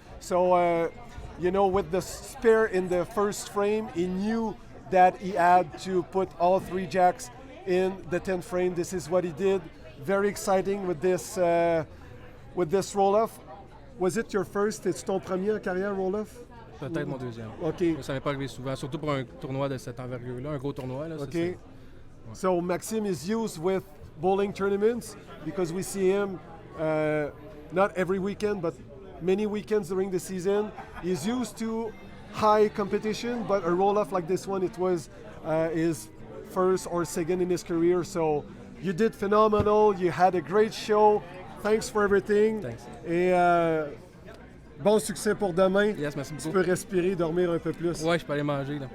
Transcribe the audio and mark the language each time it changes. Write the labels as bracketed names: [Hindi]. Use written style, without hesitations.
[English] So, with the spare in the first frame, he knew that he had to put all 3 jacks in the 10th frame. This is what he did. Very exciting with this roll-off. Was it your first? [French] C'est ton premier en carrière roll-off? Peut-être mon deuxième. OK. Ça m'est pas arrivé souvent, surtout pour un tournoi de cette envergure-là, un gros tournoi. Là, OK. Ouais. [English] So Maxime is used with bowling tournaments because we see him not every weekend, but many weekends during the season. He's used to high competition, but a roll-off like this one, it was his first or second in his career. So you did phenomenal. You had a great show. Thanks for everything. Thanks. [French] Et bon succès pour demain. [English] Yes, [French] merci Tu beaucoup. peux respirer, dormir un peu plus. Ouais, je peux aller manger. Là.